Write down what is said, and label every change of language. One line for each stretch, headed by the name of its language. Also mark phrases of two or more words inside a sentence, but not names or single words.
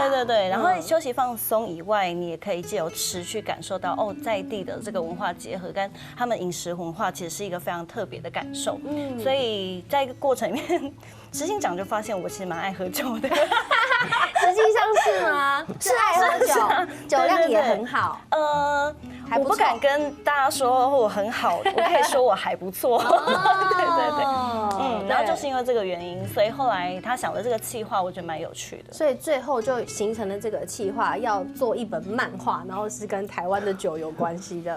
Chinese: 對對對，然後休息放鬆以外，你也可以借由吃去感受到在地的這個文化結合跟他們飲食文化，其實是一個非常特別的感受。所以在一個過程裡面，執行長就發現我其實蠻愛喝酒的。實際上是嗎？是愛喝酒，酒量也很好。我不敢跟大家说我很好，我可以说我还不错。对，然后就是因为这个原因，所以后来他想的这个企划，我觉得蛮有趣的。所以最后就形成了这个企划，要做一本漫画，然后是跟台湾的酒有关系的。